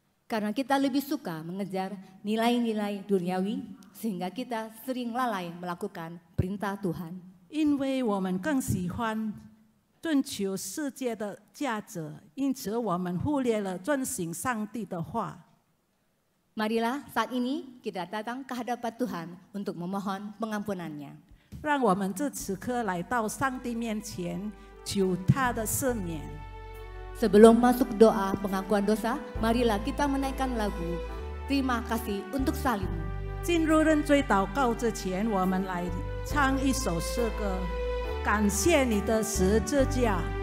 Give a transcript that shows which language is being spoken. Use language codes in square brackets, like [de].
[id] Karena kita lebih suka mengejar nilai-nilai duniawi sehingga kita sering lalai melakukan perintah Tuhan. [zh] 因为我们更喜欢追求世界的价值，因此我们忽略了遵行上帝的话。 [id] Marilah saat ini kita datang ke hadapan Tuhan untuk memohon pengampunannya. [zh] 让我们这此刻来到上帝面前，求他的赦免。 [id] Sebelum masuk doa pengakuan dosa, marilah kita menaikkan lagu Terima Kasih untuk Salibmu. [zh] 进入认罪祷告之前，我们来唱一首诗歌，感谢你的十字架。